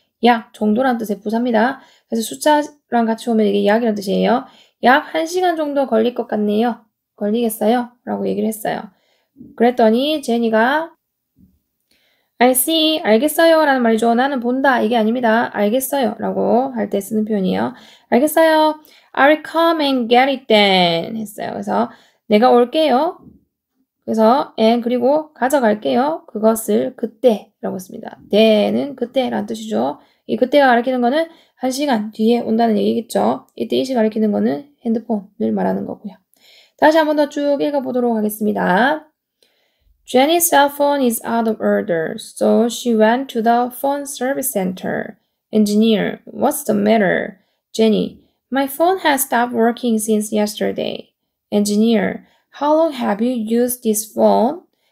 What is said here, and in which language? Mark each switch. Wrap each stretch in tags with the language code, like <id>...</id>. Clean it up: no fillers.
<ko>약 정도란 뜻의 부사입니다. 그래서 숫자랑 같이 오면 이게 약이란 뜻이에요. 약 1시간 정도 걸릴 것 같네요. 걸리겠어요? 라고 얘기를 했어요. 그랬더니 제니가</ko> <en>I see,</en> <ko>알겠어요 라는 말이죠. 나는 본다, 이게 아닙니다. 알겠어요 라고 할 때 쓰는 표현이에요. 알겠어요.</ko> <en>I'll come and get it then</en> <ko>했어요. 그래서 내가 올게요. 그래서 and 그리고 가져갈게요. 그것을 그때라고 했습니다. then은 그때라는 뜻이죠. 이 그때가 가리키는 거는 1시간 뒤에 온다는 얘기겠죠. 이때 이시 가리키는 거는 핸드폰을 말하는 거고요. 다시 한 번 더 쭉 읽어보도록 하겠습니다.</ko> <en>Jenny's cell phone is out of order, so she went to the phone service center. Engineer, what's the matter? Jenny, my phone has stopped working since yesterday. Engineer, how long have you used this phone?</en>